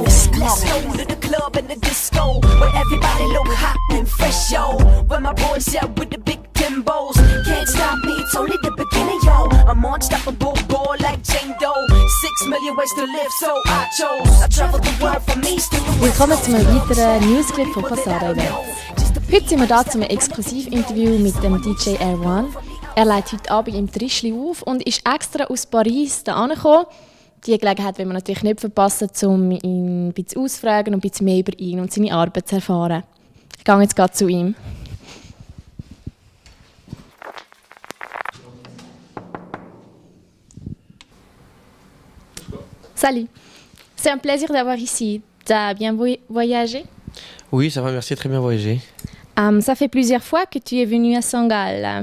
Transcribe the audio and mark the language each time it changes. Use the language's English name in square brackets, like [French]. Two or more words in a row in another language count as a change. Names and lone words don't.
[English] Let's go to the club and the disco where everybody look hot and fresh, yo. Where my boys out with the big Timbos. Can't stop me, it's only the beginning, yo. I'm unstoppable, boy like Jane Doe. 6 million ways to live, so I chose. I traveled the world from east to west. [German] Willkommen zu einem weiteren Newsclip von Passada Event. Heute sind wir hier zu einem Exklusivinterview mit dem DJ Erwan. Er legt heute Abend im Trischli auf und ist extra aus Paris hierher gekommen. Diese Gelegenheit will man natürlich nicht verpassen, um ihn ein bisschen ausfragen und ein bisschen mehr über ihn und seine Arbeit zu erfahren. Ich gehe jetzt gerade zu ihm. [French] Salut, c'est un plaisir d'avoir ici. T'as bien voyagé? Oui, ça va, merci, très bien voyagé. Ça fait plusieurs fois que tu es venu à Saint-Gall.